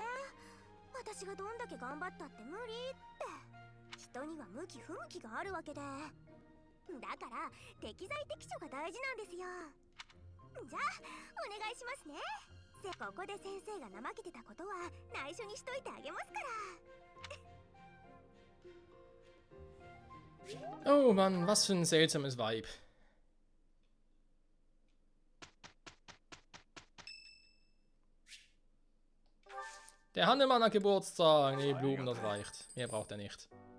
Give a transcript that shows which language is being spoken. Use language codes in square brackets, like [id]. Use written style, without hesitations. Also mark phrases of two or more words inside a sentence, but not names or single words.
[ja] 私がどんだけ頑張ったって無理って。人には向き不向きがあるわけで。だから適材適所が大事なんですよ。じゃあお願いしますね。ここで先生が怠けてたことは内緒にしといてあげますから。 [de] Oh Mann, was für ein seltsames Vibe. Der Hannemann hat Geburtstag. Nee, Blumen, das reicht. Mehr braucht er nicht.